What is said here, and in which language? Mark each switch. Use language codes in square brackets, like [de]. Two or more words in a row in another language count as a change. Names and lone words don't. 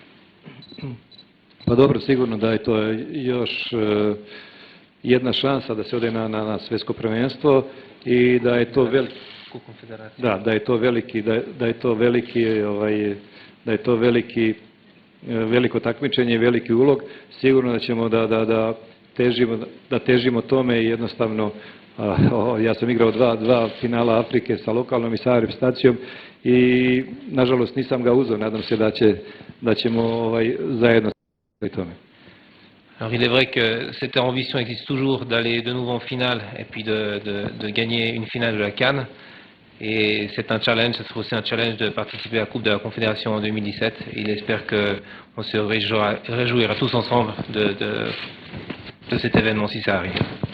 [sr] Pa dobro, sigurno da je to još jedna šansa da se ode na svjetsko prvenstvo i da je to veliki, da je to veliko takmičenje, veliki ulog. Sigurno da ćemo da težimo tome i jednostavno, ja sam igrao dva finala Afrike sa lokalnom i sa reprezentacijom i nažalost nisam ga uzeo, nadam se da ćemo zajedno s tome. [fr] Alors il est vrai que cette ambition existe toujours d'aller de nouveau en finale et puis de gagner une finale de la CAN. Et c'est un challenge, ce sera aussi un challenge de participer à la Coupe de la Confédération en 2017. Et il espère qu'on se réjouira tous ensemble de cet événement si ça arrive.